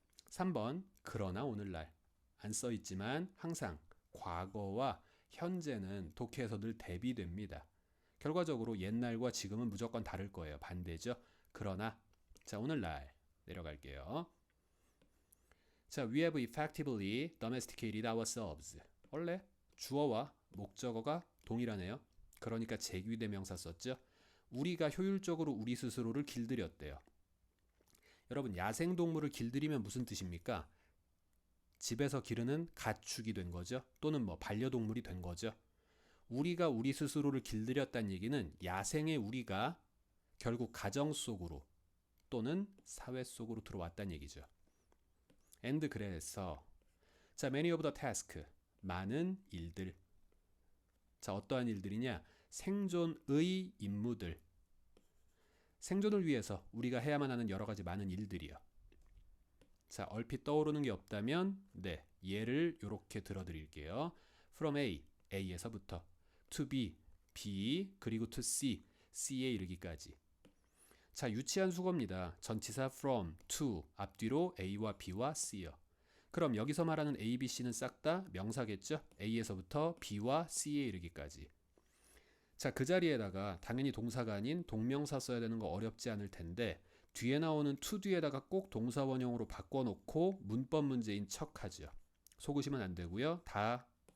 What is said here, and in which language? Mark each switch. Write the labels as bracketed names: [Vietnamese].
[Korean] 3번 그러나 오늘날 안 써있지만 항상 과거와 현재는 독해에서 늘 대비됩니다. 결과적으로 옛날과 지금은 무조건 다를 거예요. 반대죠. 그러나 자, 오늘날 내려갈게요. [English] 자, we have effectively domesticated ourselves. [Korean] 원래 주어와 목적어가 동일하네요. 그러니까 제귀대명사 썼죠. 우리가 효율적으로 우리 스스로를 길들였대요. 여러분, 야생동물을 길들이면 무슨 뜻입니까? 집에서 기르는 가축이 된 거죠. 또는 반려동물이 된 거죠. 우리가 우리 스스로를 길들였다는 얘기는 야생의 우리가 결국 가정 속으로 또는 사회 속으로 들어왔다는 얘기죠. [English] and [Korean] 그래서 자, [English] many of the task [Korean] 많은 일들. 자, 어떠한 일들이냐? 생존의 임무들. 생존을 위해서 우리가 해야만 하는 여러 가지 많은 일들이요. 자, 얼핏 떠오르는 게 없다면 네, 예를 이렇게 들어드릴게요. [English] From A, [Korean] A에서부터 [English] to B, [Korean] B, 그리고 [English] to C, [Korean] C에 이르기까지. 자, 유치한 수거입니다. 전치사 from, to, 앞뒤로 A와 B와 C요. 그럼 여기서 말하는 A, B, C는 싹 다 명사겠죠? A에서부터 B와 C에 이르기까지. 자, 그 자리에다가 당연히 동사가 아닌 동명사 써야 되는 거 어렵지 않을 텐데 뒤에 나오는 to 뒤에다가 꼭 동사 원형으로 바꿔놓고 문법 문제인 척하죠. 속으시면 안 되고요. 다